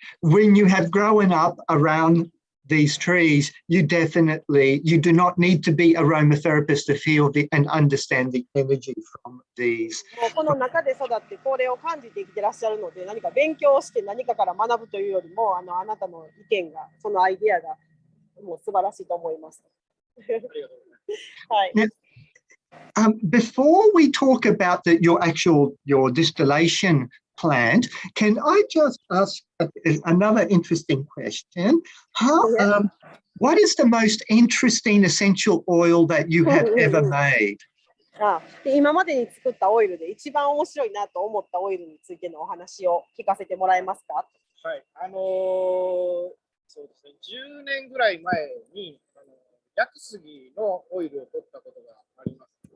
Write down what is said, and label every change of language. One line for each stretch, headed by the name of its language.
English: When you have grown up around these trees, you do not need to be aromatherapist to feel and understand the energy from these.
Japanese: この中で育ってこれを感じて生きてらっしゃるので、何か勉強して何かから学ぶというよりも、あなたの意見が、そのアイディアがもう素晴らしいと思います。はい。
English: Before we talk about your distillation plant, can I just ask another interesting question? What is the most interesting essential oil that you have ever made?
Japanese: 今までに作ったオイルで一番面白いなと思ったオイルについてのお話を聞かせてもらえますか？はい、そうですね、10年ぐらい前にヤクスギのオイルを取ったことがあります。